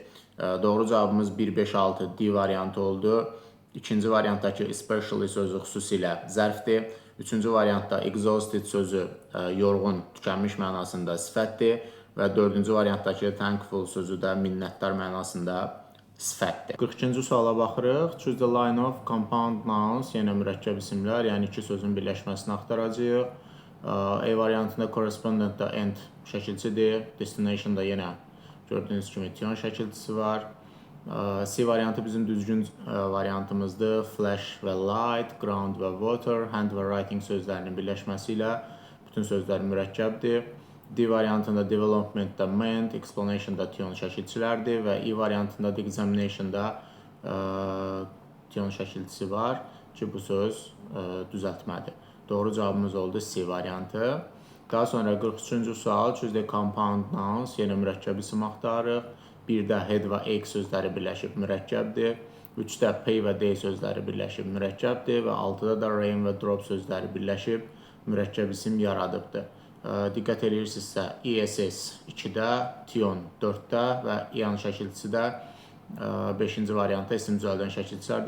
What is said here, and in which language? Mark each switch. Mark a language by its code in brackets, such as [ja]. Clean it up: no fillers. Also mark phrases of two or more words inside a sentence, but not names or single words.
[az] Doğru cavabımız 1, 5, 6 D variantı oldu. İkinci variantdakı especially sözü xüsusilə zərfdir. Üçüncü variantda exhausted sözü yorğun, tükənmiş mənasında sifətdir. Və dördüncü variantdakı thankful sözü də minnətdar mənasında sifətdir. 42-ci suala baxırıq. [en] Choose the line of compound nouns, [az] yenə mürəkkəb isimlər, yəni iki sözün birləşməsini axtaracağıq. A variantında correspondent da end şəkilçidir. Destination da yenə gördüyünüz kimi tion şəkilçisi var. C variantı bizim düzgün variantımızdır. Flash və light, ground və water, hand və writing sözlərinin birləşməsi ilə bütün sözlər mürəkkəbdir. D variantında development da meant, explanation da tion şəkilçilərdir və E variantında da examination da tion şəkilçisi var ki, bu söz düzəltmədir. Doğru cavabımız oldu C variantı. Daha sonra 43-cü sual, [en] choose the compound nouns, [az] yenə mürəkkəb isim axtarırıq. 1-də head və egg sözləri birləşib mürəkkəbdir. 3-də pay və day sözləri birləşib mürəkkəbdir və 6-da da rain və drop sözləri birləşib mürəkkəb isim yaradıbdır. Diqqət edirsinizsə ESS 2-də, tion 4-də və ian şəkilçisi də 5-ci variantda isim düzəldən şəkilçilərdir.